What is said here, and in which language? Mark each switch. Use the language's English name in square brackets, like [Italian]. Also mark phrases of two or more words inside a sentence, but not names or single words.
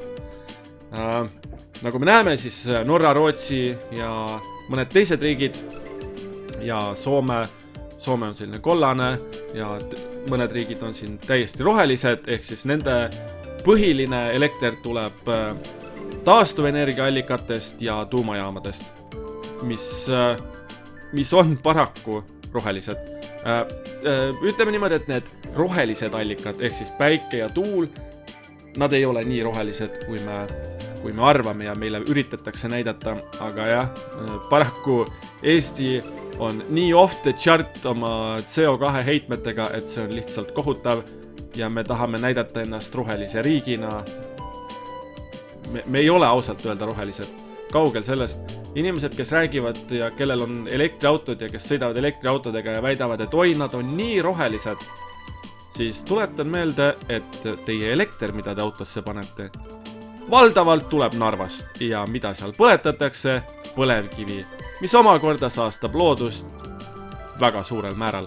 [Estonian] Nagu me näeme, siis Norra, Rootsi ja mõned teised riigid ja Soome on selline kollane ja mõned riigid on siin täiesti rohelised, ehk siis nende põhiline elekter tuleb taastuvenergiaallikatest ja tuumajaamadest, mis on paraku rohelised. Ütleme niimoodi, et need rohelised allikad, ehk siis päike ja tuul, nad ei ole nii rohelised, kui me arvame ja meile üritatakse näidata, aga jah, paraku Eesti on nii [English] off the chart [Estonian] oma CO2 heitmetega, et see on lihtsalt kohutav ja me tahame näidata ennast rohelise riigina. Me ei ole ausalt öelda rohelised, kaugel sellest. Inimesed, kes räägivad ja kellel on elektriautod ja kes sõidavad elektriautodega ja väidavad, et oi, nad on nii rohelised, siis tuletan meelde, et teie elekter, mida te autosse panete, valdavalt tuleb Narvast ja mida seal põletatakse, põlevkivi, mis omakorda saastab loodust väga suurel määral.